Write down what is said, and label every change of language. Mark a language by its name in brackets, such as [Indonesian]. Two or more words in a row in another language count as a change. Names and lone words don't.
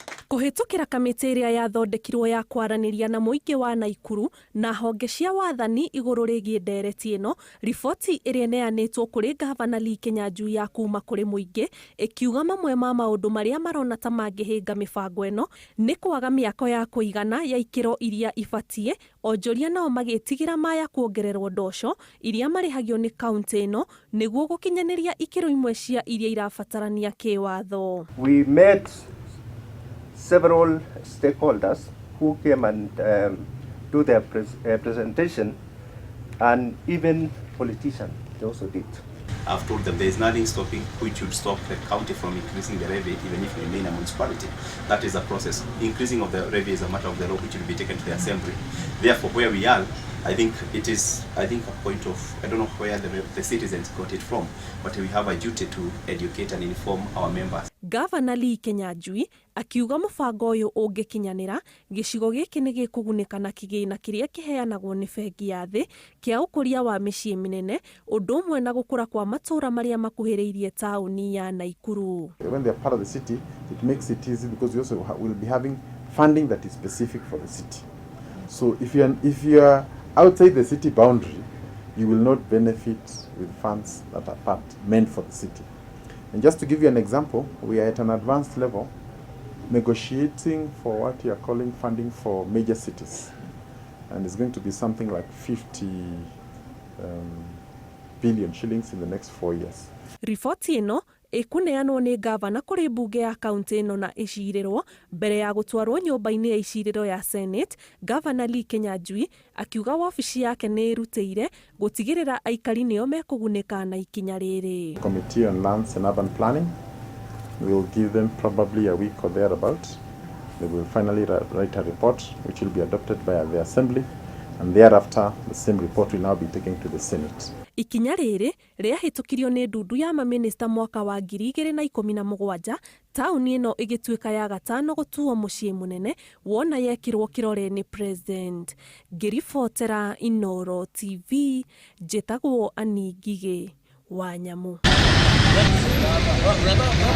[Kikuyu] Kuhitukira kamiti iria yathondekirwo ya kwaraniria na muingi wa Naikuru na honge cia wathani iguru rigie ndereti ino, riboti iria neanitwo kuri Ngabana Lee Kinyanjui ya kuma kuri muingi ikiuga mamwe ma maundu maria marona ta mangihinga mibango ino ni kwaga miako ya kuigana ya ikiro iria ibatie, onjoria nao magitigira maya kuongererwo ndosho iria marihagio ni kaunti ino niguo gukinyaniria ikiro imwe cia iria irabatarania kiwatho. [English] We met several stakeholders who came and do their presentation, and even politicians they also did. I've told them there is nothing stopping which should stop the county from increasing the levy even if we remain a municipality. That is a process. Increasing of the levy is a matter of the law which will be taken to the assembly. Therefore, where we are, I think it is a point of, I don't know where the citizens got it from, but we have a duty to educate and inform our members. [Kikuyu] Ngabana Lee Kinyanjui akiuga mubango uyu ungikinyanira gicigo giki ni gikugunika na kigina kiria kiheanagwo ni bengi ya thi kia ukuria wa micii minene undu umwe na gukura kwa matura maria makuhiriirie tauni ya Naikuru. [English] When they are part of the city, it makes it easy because you also will be having funding that is specific for the city. So if you are outside the city boundary, you will not benefit with funds that are meant for the city. And just to give you an example, we are at an advanced level negotiating for what you are calling funding for major cities. And it's going to be something like 50 billion shillings in the next 4 years. [Kikuyu] Riboti ino ikuneanwo ni Ngabana kuri bunge ya kaunti ino na icirirwo mbere ya gutwarwo nyumba-ini ya iciriro ya Senate. Ngabana Lee Kinyanjui akiuga wabici yake ni irutire gutigirira aikari nio mekugunika na ikinya riri. [English] Committee on Lands and Urban Planning will give them probably a week or thereabout. They will finally write a report which will be adopted by the assembly, and thereafter the same report will now be taken to the Senate. [Kikuyu] Ikinya riri riahitukirio ni ndundu ya maminista mwaka wa 2017, tauni ino igituika ya gatano gutuo mucii munene wona yekirwo kirore ni president. Ngiribotera Inoro TV, njitagwo Anigige wa Nyamu.